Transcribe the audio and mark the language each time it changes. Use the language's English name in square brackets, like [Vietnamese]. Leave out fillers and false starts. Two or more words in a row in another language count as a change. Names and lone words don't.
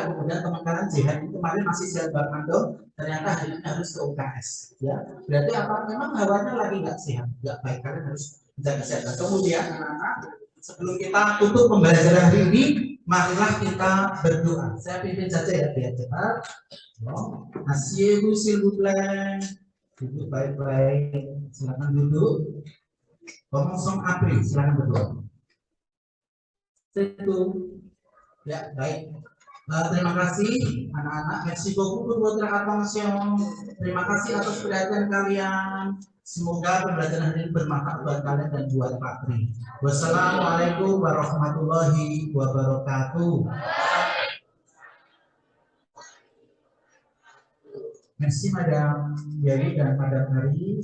[Indonesian] Kemudian teman kalian Jihan itu kemarin masih sehat Barmando, ternyata hari ini harus ke UKS. Ya, berarti apa? Memang hawanya lagi nggak sehat, nggak baik. Kalian harus jaga kesehatan. Kemudian anak-anak, sebelum kita tutup pembelajaran hari ini, marilah kita berdoa. Saya pimpin saja ya biar cepat. [French] Asyik s'il vous plaît. [Indonesian] Duduk baik-baik. Silakan duduk. [French] Commençons après. [Indonesian] Silakan berdoa. Itu. Ya, baik. Terima kasih anak-anak. [French] Merci beaucoup pour votre attention. [Indonesian] Terima kasih atas perhatian kalian. Semoga pembelajaran ini bermanfaat buat kalian dan buat Pak Tri. [Arabic] والسلام عليكم ورحمة الله وبركاته. [Indonesian] Merci Madam Yari dan Madam Hari.